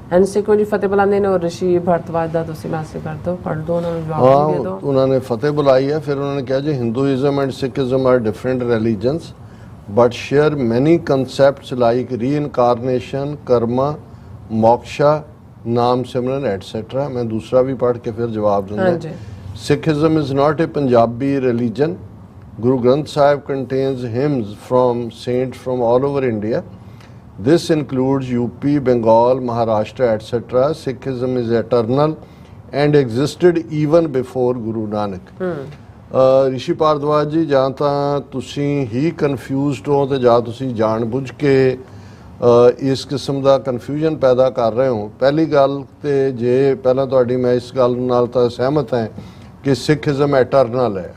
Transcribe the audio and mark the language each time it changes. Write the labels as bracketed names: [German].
[Punjabi] And ਸਿੱਖੋ ਜੀ ਫਤਿਹ ਬੁਲਾਉਂਦੇ ਨੇ, ਔਰ ਰਿਸ਼ੀ ਭਰਤਵਾਜ ਦਾ ਤੁਸੀਂ ਮੈਸੇਜ ਕਰ ਦਿਓ, ਪੜ੍ਹ ਦਿਓ, ਉਹਨਾਂ ਨੂੰ ਜਵਾਬ ਦੇ ਹਾਂ, ਦਿਓ। ਉਹਨਾਂ ਨੇ ਫਤਿਹ ਬੁਲਾਈ ਹੈ। ਫਿਰ ਉਹਨਾਂ ਨੇ ਕਿਹਾ ਜੀ [English] Hinduism and Sikhism are different religions but share many concepts like reincarnation, karma, moksha, naam simran etcetera. [Punjabi] ਮੈਂ ਦੂਸਰਾ ਵੀ ਪੜ੍ਹ ਕੇ ਫਿਰ ਜਵਾਬ ਦਿੰਦਾ। ਹਾਂਜੀ। [English] Sikhism is not a Punjabi religion. Guru Granth Sahib contains hymns from saints from all over India. This includes UP, Bengal, Maharashtra, etc. Sikhism is eternal and existed even before Guru Nanak. [Punjabi] ਰਿਸ਼ੀ ਭਾਰਦਵਾਜ ਜੀ, ਜਾਂ ਤਾਂ ਤੁਸੀਂ ਹੀ confused ਹੋ ਤੇ ਜਾਂ ਤੁਸੀਂ ਜਾਣ ਬੁੱਝ ਕੇ ਇਸ ਕਿਸਮ ਦਾ ਕਨਫਿਊਜ਼ਨ ਪੈਦਾ ਕਰ ਰਹੇ ਹੋ। ਪਹਿਲੀ ਗੱਲ ਤੇ ਜੇ ਪਹਿਲਾਂ ਤੁਹਾਡੀ ਮੈਂ ਇਸ ਗੱਲ ਨਾਲ ਤਾਂ ਸਹਿਮਤ ਹਾਂ ਕਿ ਸਿੱਖਿਜ਼ਮ ਐਟਰਨਲ ਹੈ।